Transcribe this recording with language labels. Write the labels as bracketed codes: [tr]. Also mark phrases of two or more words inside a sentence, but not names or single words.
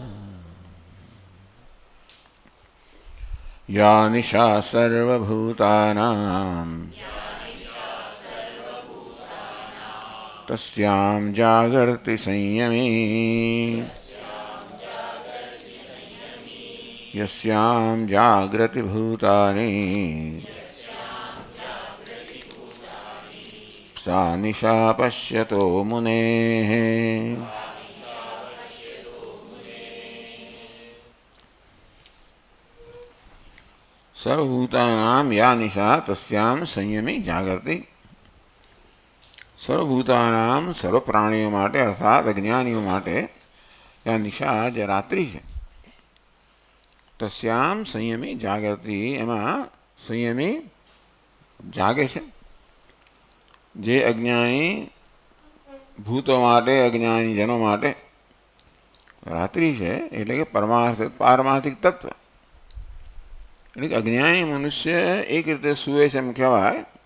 [sa] या निशा सर्वभूतानां तस्यां जागर्ति संयमी यस्यां जागृति भूतानि सा निशा पश्यतो मुनेः। सर्वभूतानां या निशा तस्यां संयमी जागृति। [gu] સર્વભૂતાનામ સર્વ પ્રાણીઓ માટે અર્થાત અજ્ઞાનીઓ માટે આ નિશા જે રાત્રિ છે [sa] તસ્યામ સંયમી જાગૃતિ [gu] એમાં સંયમી જાગે છે. જે અજ્ઞાની ભૂતો માટે અજ્ઞાનીજનો માટે રાત્રિ છે એટલે કે પારમાર્થિક તત્વ એટલે કે અજ્ઞાની મનુષ્ય એક રીતે સૂવે છે એમ કહેવાય.